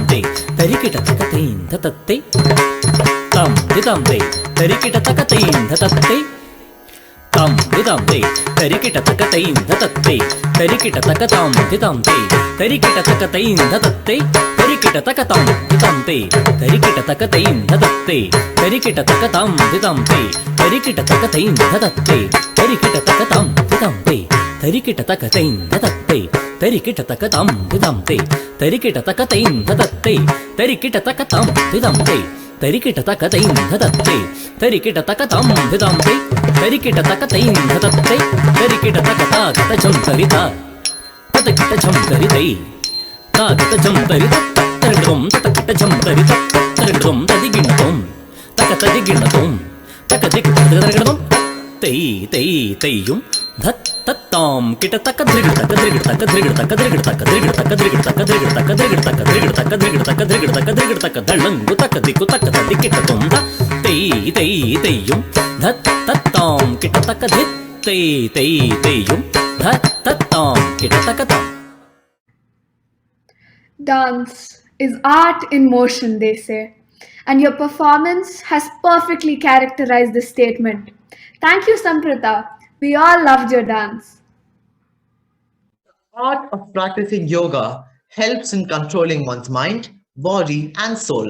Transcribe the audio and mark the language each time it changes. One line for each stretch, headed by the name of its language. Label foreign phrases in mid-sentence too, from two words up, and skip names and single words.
English: te tari kitatakatai dhatatte tam ditam te tari kitatakatai dhatatte tam ditam te tari kitatakatai dhatatte tari kitatakatam ditam te tari kitatakatai dhatatte tari kitatakatam ditam te tari kitatakatai dhatatte tari kitatakatam ditam te tari kitatakatai dhatatte tari kitatakatam ditam te tari kitatakatai dhatatte tari kitatakatam ditam te tari kitatakatai dhatatte tari kitatakatam ditam te తరికిట తక తైం ధతత్తే తరికిట తక తం ధితం తై తరికిట తక తైం ధతత్తే తరికిట తక తా గత జం తరిత తతకిట జం తరితై తా గత జం తరిత తరిగడం తతకిట జం తరిత తరిగడం తదిగిణతం తక తదిగిణతం తక దిక్ తరిగడం తై తై తైయం ధత్ తత్తాం కిట తక ద్రిగడ తక ద్రిగడ తక ద్రిగడ తక ద్రిగడ తక ద్రిగడ తక ద్రిగడ తక ద్రిగడ తక ద్రిగడ తక ద్రిగడ తక ద్రిగడ తక ద్రిగడ తక ద్రిగడ తక దళంగు తక దిక్కు తక తది కిట తొంద తై తై తైయం ధత్ తత్తాం కిట తక ధిత్ తై తై తైయం ధత్ తత్తాం కిట తక తం. Dance is art in motion, they say, and your performance has perfectly characterized this statement. Thank you, Samprita. We all loved your dance. The art of practicing yoga helps in controlling one's mind, body, and soul.